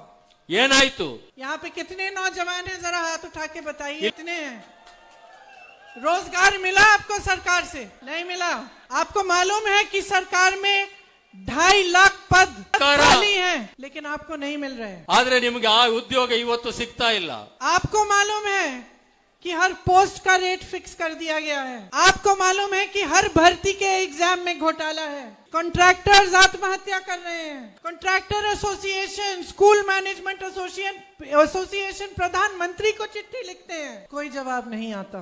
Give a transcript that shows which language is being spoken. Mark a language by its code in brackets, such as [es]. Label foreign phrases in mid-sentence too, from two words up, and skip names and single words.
[hi] ये नहीं तो यहाँ पे कितने नौजवान हैं, जरा हाथ उठा के बताइए, कितने हैं? रोजगार मिला आपको सरकार से? नहीं मिला। आपको मालूम है कि सरकार में 2.5 लाख पद ಸರ್ಕಾರ खाली है लेकिन आपको नहीं मिल रहे हैं। [kn] ಆದ್ರೆ ನಿಮಗೆ ಆ ಉದ್ಯೋಗ ಇವತ್ತು ಸಿಗ್ತಾ ಇಲ್ಲ। [hi] आपको मालूम है कि हर पोस्ट का रेट फिक्स कर दिया गया है। आपको मालूम है कि हर भर्ती के एग्जाम में घोटाला है। कॉन्ट्रैक्टर्स आत्महत्या कर रहे हैं। [en] contractor association, school management association [hi] प्रधानमंत्री को चिट्ठी लिखते हैं, कोई जवाब नहीं आता।